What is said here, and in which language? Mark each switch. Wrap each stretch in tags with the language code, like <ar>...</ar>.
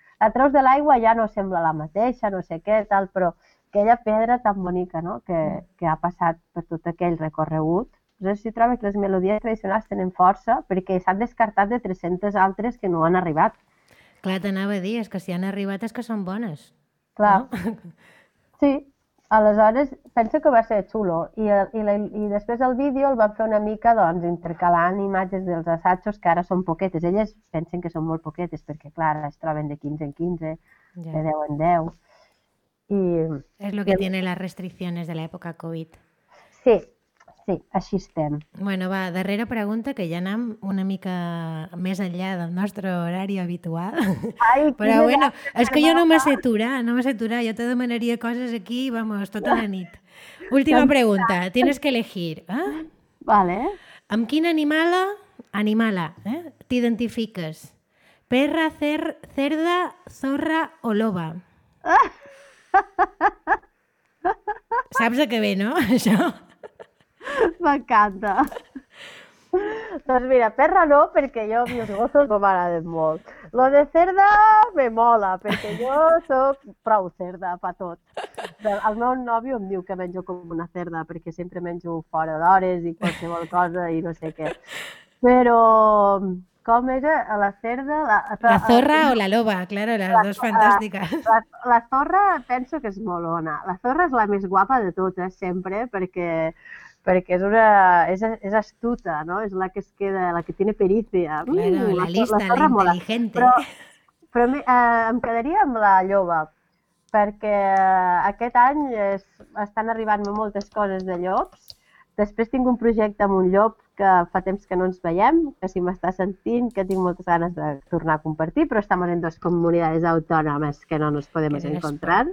<ca>La treus de l'aigua ja no sembla la mateixa, no sé què, tal, però aquella pedra tan bonica, no? que ha passat per tot aquell recorregut. Jo trobo que les melodies tradicionals tenen força perquè s'han descartat de 300 altres que no han arribat. Clar, t'anava a dir, és que si han arribat és que són bones. Clar. No? Sí, aleshores penso que va ser xulo. I després el vídeo el van fer una mica doncs, intercalant imatges dels assajos que ara són poquetes. Elles pensen que són molt poquetes perquè, clar, es troben de 15 en 15, ja. De 10 en 10. És el que tiene les restriccions de l'època Covid. Sí, sí, així estem. Bueno, va, darrera pregunta, que ja anem una mica més enllà del nostre horari habitual. Ai, però bueno, és que jo no me sé aturar, jo te demanaria coses aquí, vamos, tota la nit.</ca> <es>Última pregunta, tienes que elegir. ¿Eh? Vale.</es> <ca>Amb quin animala, t'identifiques?</ca> <es>Perra, cerda, zorra o loba? Ah!</es> <ca>Saps a què ve, no? Això. M'encanta. Doncs mira, perra no, perquè jo els gossos no m'agraden molt. Lo de cerda me mola, perquè jo sóc prou cerda per tot. El meu nòvio em diu que menjo com una cerda, perquè sempre menjo fora d'hores i qualsevol cosa i no sé què. Però com és la cerda? La zorra o la loba, claro, les dues fantàstiques. La zorra penso que és molt bona. La zorra és la més guapa de totes, sempre, perquè és astuta, no? És la que es queda, la que</ca> <es>tiene pericia. Claro, la lista, la inteligente.</es> <ca>Però em quedaria amb la loba, perquè aquest any estan arribant moltes coses de llops. Després tinc un projecte amb un llop que fa temps que no ens veiem, que si m'està sentint, que tinc moltes ganes de tornar a compartir, però estem en dues comunitats autònomes que no ens podem encontrar.</ca>